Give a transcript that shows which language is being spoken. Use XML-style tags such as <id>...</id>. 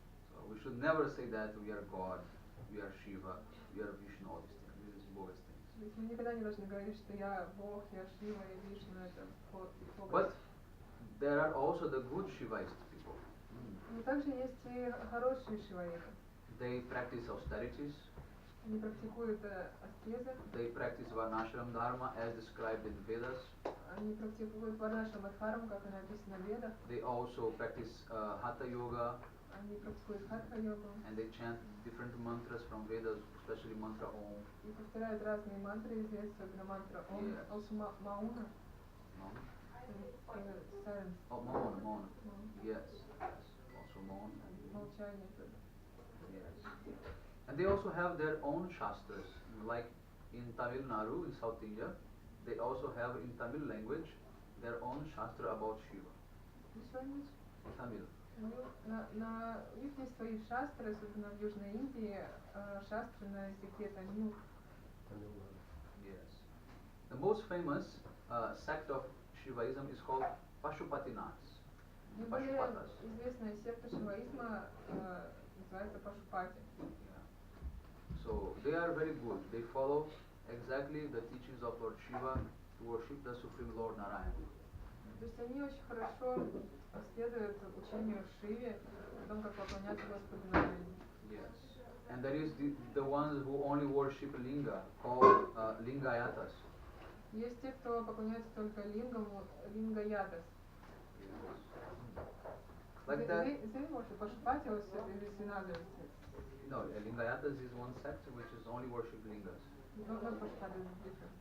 <en>So we should never say that we are God, we are Shiva, we are Vishnu, all these things. This is bogus things.</en> <ru>То есть мы никогда не должны говорить, что я Бог, я Шива, я Вишну, это Бог.</ru> <en>But there are also the good Shivaist people.</en> <ru>Но также есть и хорошие шиваиты.</ru> <en>They practice austerities.</en> <ru>Они практикуют аскезы.</ru> <en>They practice Varnashram Dharma as described in Vedas.</en> <ru>Они практикуют Варнашрама Дхарму, как она описана в Ведах.</ru> <en>They also practice Hatha Yoga.</en> <ru>Они практикуют хатха-йогу.</ru> <en>And they chant different mantras from Vedas, especially mantra Om.</en> <ru>И повторяют разные мантры из Вед, особенно мантра Om.</ru> <en>Yes. Also Мауна. Silence. Oh, Mauna. Yes. Also Mauna.</en> <ru>Молчание.</ru> <en>Yes. And they also have their own shastras, like in Tamil Nadu, in South India, they also have in Tamil language their own shastra about Shiva. Which language? Tamil.</en> <ru>У них есть свои шастры, особенно в Южной Индии, шастры на языке тамил.</ru> <en>Yes. The most famous sect of Shivaism is called Pashupatinaths.</en> <ru>Наиболее известная секта шиваизма называется Пашупати.</ru> <en>So they are very good. They follow exactly the teachings of Lord Shiva to worship the Supreme Lord Narayana.</en> <ru>То есть они очень хорошо следуют учению Шиве о том, как поклоняться Господу Нараяне.</ru> <en>Yes. And there is the ones who only worship Linga, called Lingayatas.</en> <ru>Есть те, кто поклоняется только лингаму, лингаятас.</ru> <en>Like that. They worship Pashupati or is another? No, Lingayatas is one sect which is only worship Lingas. Not Pashupati, is different.</en>